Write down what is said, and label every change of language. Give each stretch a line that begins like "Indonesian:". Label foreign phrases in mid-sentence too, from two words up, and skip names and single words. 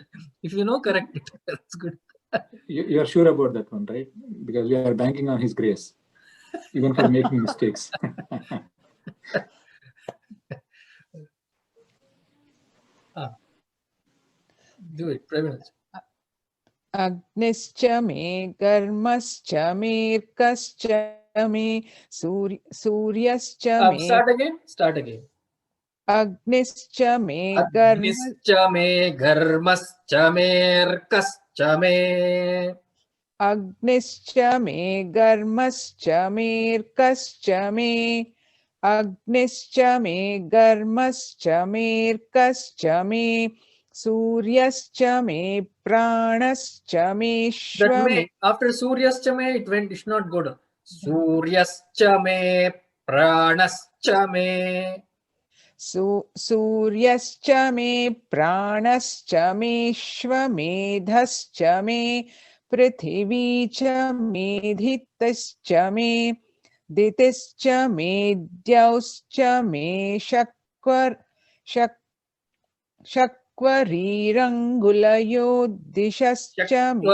English: If you know, correct it. That's good. You are sure about that one, right? Because we are banking on his grace, even for making mistakes. Do it, Pravinaji.
Sanskrit: Agnischa me, Garmascha me, Irkascha me, Suryascha me.
English: Start again.
Sanskrit: Agnischa me, Agnischa me, Garmascha me, Irkascha me. Agnischa me, Garmascha me, Irkascha me. Agnischa me, Garmascha me, Irkascha me. Suryascha me, Pranascha me,
English: That Shva me, after Suryascha me, it should not go down.
Sanskrit: Suryascha me, Pranascha me. सूर्यश्च मे प्राणश्च मेऽश्वमेधश्च मे पृथिवी च मेधितश्च मे दितिश्च मे द्यौश्च मे शक्वरीरङ्गुलयो दिशश्च मे